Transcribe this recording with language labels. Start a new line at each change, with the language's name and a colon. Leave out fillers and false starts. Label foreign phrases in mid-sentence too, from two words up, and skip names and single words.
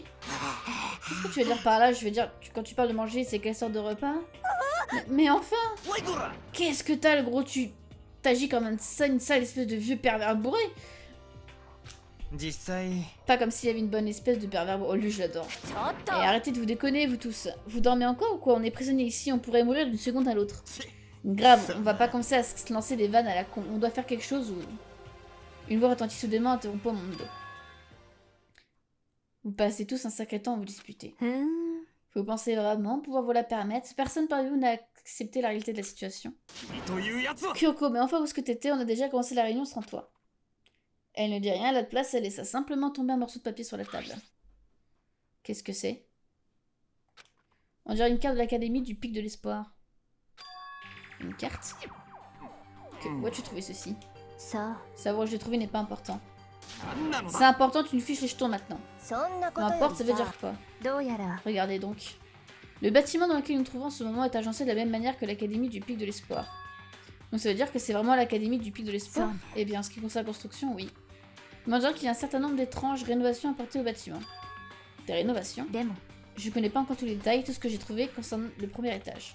French: Qu'est-ce que tu veux dire par là? Je veux dire, quand tu parles de manger, c'est quelle sorte de repas? Mais enfin! Qu'est-ce que t'as le gros t'agis comme une sale espèce de vieux pervers bourré.
Japanese: 実際
French: Pas comme s'il y avait une bonne espèce de pervers bourré. Oh, lui, je l'adore.
Japanese: ちょっと
French: Et arrêtez de vous déconner, vous tous. Vous dormez encore ou quoi? On est prisonniers ici, on pourrait mourir d'une seconde à l'autre. Grave, on va pas commencer à se lancer des vannes à la con. On doit faire quelque chose ou... Une voix retentit soudainement, interrompant mon dos. Vous passez tous un sacré temps à vous disputer.
Japanese: ふーん
French: Vous pensez vraiment pouvoir vous la permettre? Personne parmi vous n'a accepté la réalité de la situation.
Japanese: というやつは
French: Kyoko, mais enfin où est-ce que t'étais? On a déjà commencé la réunion sans toi. Elle ne dit rien, à la place, elle laissa simplement tomber un morceau de papier sur la table. Qu'est-ce que c'est? On dirait une carte de l'académie du Pic de l'Espoir. Une carte? Où as-tu trouvé ceci?
Japanese: さあ
French: Savoir où je l'ai trouvé n'est pas important.
Japanese: 何なの
French: C'est
Japanese: だ
French: important, tu nous fiches les jetons maintenant.
Japanese: そんなこ
French: Peu
Japanese: とよ
French: importe, ça
Japanese: り
French: veut
Japanese: さ
French: dire quoi?
Japanese: どうやら
French: Regardez donc. Le bâtiment dans lequel nous nous trouvons en ce moment est agencé de la même manière que l'académie du Pic de l'Espoir. Donc ça veut dire que c'est vraiment l'académie du Pic de l'Espoir? Eh bien, en ce qui concerne la construction, oui. Mais on dirait qu'il y a un certain nombre d'étranges rénovations apportées au bâtiment. Des rénovations?
Japanese: でも
French: Je connais pas encore tous les détails, tout ce que j'ai trouvé concerne le premier étage.